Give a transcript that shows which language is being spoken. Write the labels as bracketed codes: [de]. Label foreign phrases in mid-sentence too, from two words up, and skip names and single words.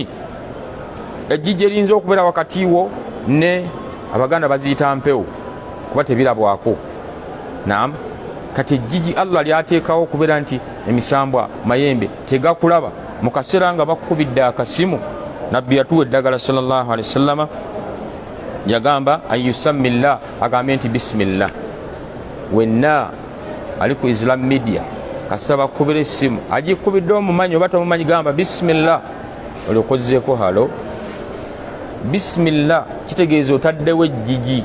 [lg] Ejjiji erinza okubeera wakati wo ne Abaganda baziyita mpewo kuba tebirabwako. Naam, kati ejjiji Allah lyateekawo okubeera nti emisambwa mayembe tegakulaba mu kaseera nga bakukubidde akasimu. Nabbi yatuwa eddagala [ar] صلى الله عليه وسلم, [lg] yagamba ayusammillah, agambe nti bisimillah. Wenna ali ku Islam media kasita bakubira essimu agikubidde omumanyi oba tomumanyi, gamba bisimillah, oliokozeeko halo bisimillah, kitegeeza otaddewo ejjiji.